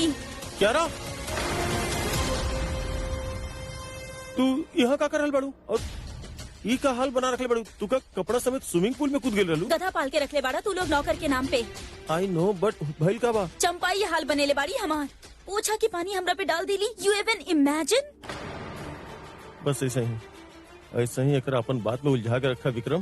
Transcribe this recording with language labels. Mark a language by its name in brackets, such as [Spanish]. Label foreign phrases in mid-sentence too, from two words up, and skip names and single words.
[Bhojpuri] कियारा, तू यहाँ का कर रहल बाड़ू और ई का हाल बना रखले बाड़ू? तू का कपड़ा समेत स्विमिंग पूल में कूद गेल रहलू? गधा पाल के रख ले बाड़ा तू लोग नौकर के नाम पे। [English] I know, [Bhojpuri] बट भइल का बा? चंपा ये हाल बनेले बाड़ी हमार। पूछा कि पानी हमरा पे डाल दिली। [English] You even imagine? [Bhojpuri] बस ऐसा ही एकरा अपन बात में उलझा के रखा विक्रम।